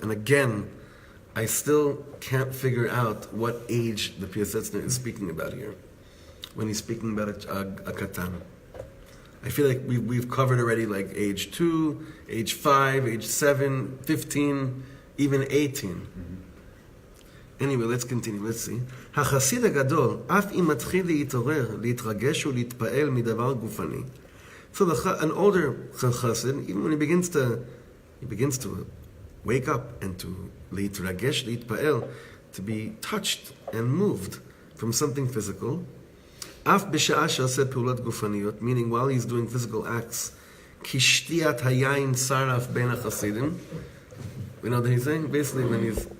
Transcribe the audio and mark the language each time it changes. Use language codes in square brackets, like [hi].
[en] And again, I still can't figure out what age the Piasetzner is speaking about here, when he's speaking about a katan. I feel like we've covered already like age 2, age 5, age 7, 15, even 18. Anyway, let's continue. Let's see. [he] החסיד הגדול, אף אם מתחיל להתעורר, להתרגש ולהתפעל מדבר גופני. [en] So an older chassid, even when he begins to wake up and to [he] להתרגש, להתפעל, [en] to be touched and moved from something physical, [he] אף בשעה שעושה פעולות גופניות, [en] meaning while he's doing physical acts, [he] כשתיית היין שרף בין החסידים. [en] You know what he's saying? Basically, when he's...